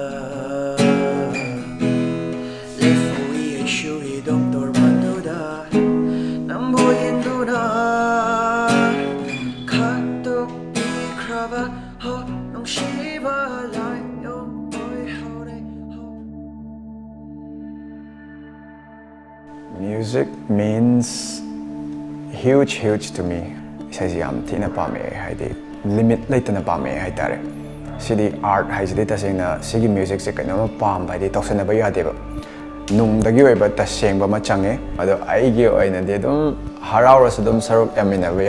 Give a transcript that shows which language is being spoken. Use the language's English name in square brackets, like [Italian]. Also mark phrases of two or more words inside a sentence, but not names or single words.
[Manipuri] ꯂꯦꯞꯍꯧꯏ ꯑꯩꯁꯨ ꯏꯗꯣꯝꯇꯣꯔ ꯃꯗꯨꯗ ꯅꯪꯕꯨ ꯌꯦꯡꯗꯨꯅ ꯈꯥꯛꯇꯣꯛꯄꯤꯈ꯭ꯔꯕ ꯍꯣ ꯅꯨꯡꯁꯤꯕ ꯂꯥꯏꯑꯣꯡ ꯑꯣꯏꯍꯧꯔꯦ [English] Music means huge to me. [Manipuri] 이사이지 ꯌꯥꯝ ꯊꯤꯅ ꯄꯥꯝꯃꯦ ꯍꯥꯏꯗꯤ ꯂꯤꯃꯤꯠ ꯂꯩꯇꯅ ꯄꯥꯝꯃꯦ ꯍꯥꯏꯇꯥꯔꯦ ꯁꯤꯗꯤ ꯑꯥꯔꯠ ꯍꯥꯏꯁꯤꯗꯤ ꯇꯁꯦꯡꯅ ꯁꯤꯒꯤ ꯃ꯭ꯌꯨꯖꯤꯛꯁꯦ ꯀꯩꯅꯣꯝꯃ ꯄꯥꯝꯕ ꯍꯥꯏꯗꯤ ꯇꯧꯁꯟꯅꯕ ꯌꯥꯗꯦꯕ ꯅꯨꯡꯗꯒꯤ ꯑꯣꯏꯕ ꯇꯁꯦꯡꯕ ꯑꯃ ꯆꯪꯉꯦ ꯑꯗꯣ ꯑꯩꯒꯤ ꯑꯣꯏꯅꯗꯤ ꯑꯗꯨꯝ ꯍꯔꯥꯎꯔꯁꯨ ꯑꯗꯨꯝ ꯁꯔꯨꯛ ꯌꯥꯃꯤꯟꯅꯕ